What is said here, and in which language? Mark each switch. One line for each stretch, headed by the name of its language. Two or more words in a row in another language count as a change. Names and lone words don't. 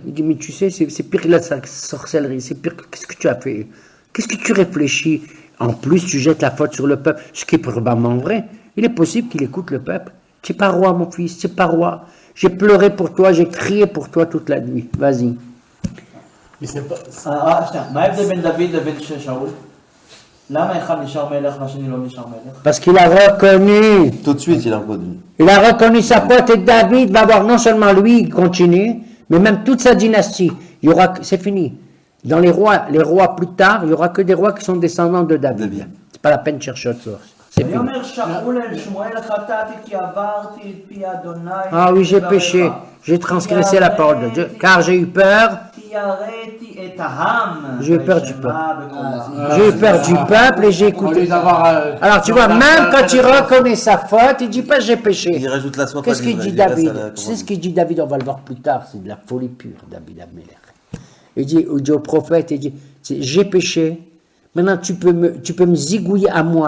French: Il dit, mais tu sais, c'est pire que la sorcellerie, c'est pire que... Qu'est-ce que tu as fait? Qu'est-ce que tu réfléchis? En plus, tu jettes la faute sur le peuple, ce qui est probablement vrai. Il est possible qu'il écoute le peuple. Tu n'es pas roi, mon fils, tu n'es pas roi. J'ai pleuré pour toi, j'ai crié pour toi toute la nuit. Vas-y. Mais c'est pas.
Hebrew: שנייה, מה ההבדל בין דוד לבין שאול? למה אחד נשאר מלך והשני לא נשאר מלך?
French: Parce qu'il a reconnu. Tout de suite, il a reconnu. Il a reconnu sa faute et David va voir non seulement lui continuer, mais même toute sa dynastie. Il y aura, c'est fini. Dans les rois plus tard, il y aura que des rois qui sont descendants de David. C'est pas la peine de chercher autre chose. C'est fini.
Hebrew: ויאמר שאול אל שמואל חטאתי כי עברתי את פי אדוני.
French: Ah oui, j'ai péché, j'ai transgressé la parole de Dieu, car j'ai eu peur.
Hebrew: כי יראתי את העם.
French: J'ai eu peur du peuple.
Hebrew: וישמע בקולם.
French: J'ai eu peur du peuple et j'ai Au écouté. lieu d'avoir. Alors tu vois, même quand il reconnaît sa faute, il dit pas j'ai péché. Il rajoute la soif. Qu'est-ce à qu'il l'ivraie, dit il reste à David? la Tu sais ce qu'il dit David, on va le voir plus tard, c'est de la folie pure, David Améler. Il dit au prophète, il dit, j'ai péché, maintenant tu peux me zigouiller à moi.